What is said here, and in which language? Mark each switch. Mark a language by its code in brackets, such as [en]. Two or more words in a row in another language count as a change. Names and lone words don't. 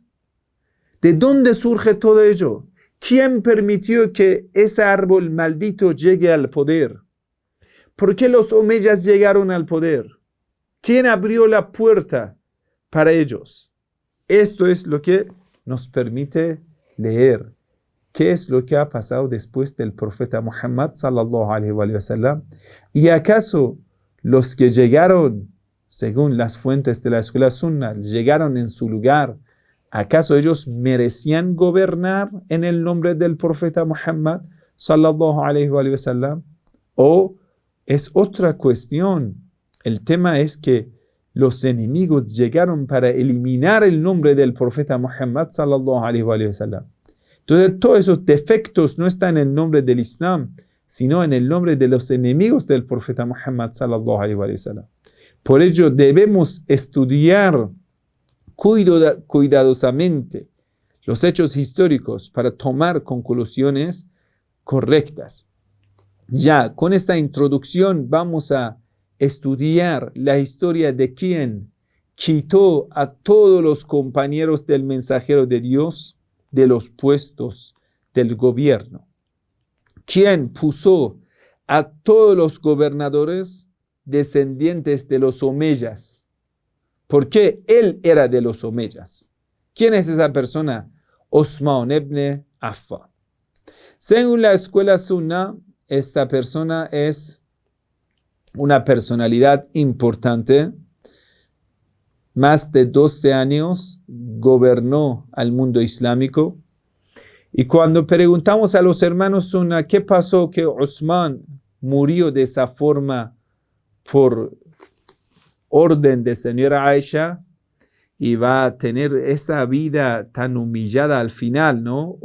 [es] ¿De dónde surge todo ello? ¿Quién permitió que ese árbol maldito llegue al poder? ¿Por qué los omeyas llegaron al poder? ¿Quién abrió la puerta para ellos? Esto es lo que nos permite leer qué es lo que ha pasado después del profeta Muhammad [ar] صلى الله عليه وسلم. [es] ¿Y acaso los que llegaron, según las fuentes de la escuela sunna, llegaron en su lugar, acaso ellos merecían gobernar en el nombre del profeta Muhammad [ar] صلى الله عليه وسلم? [es] ¿O es otra cuestión? El tema es que los enemigos llegaron para eliminar el nombre del profeta Muhammad [ar] صلى الله عليه وسلم. [es] Entonces, todos esos defectos no están en el nombre del Islam, sino en el nombre de los enemigos del profeta Muhammad [ar] صلى الله عليه وسلم. [es] Por ello, debemos estudiar cuidadosamente los hechos históricos para tomar conclusiones correctas. Ya con esta introducción vamos a estudiar la historia de quien quitó a todos los compañeros del mensajero de Dios de los puestos del gobierno. Quien puso a todos los gobernadores descendientes de los omeyas. ¿Por qué él era de los omeyas? ¿Quién es esa persona? Osman ibn Affan. Según la escuela sunna, esta persona es una personalidad importante. Más de 12 años gobernó al mundo islámico. Y cuando preguntamos a los hermanos sunna qué pasó que Osman murió de esa forma por orden de señora Aisha y va a tener esa vida tan humillada al final, ¿no?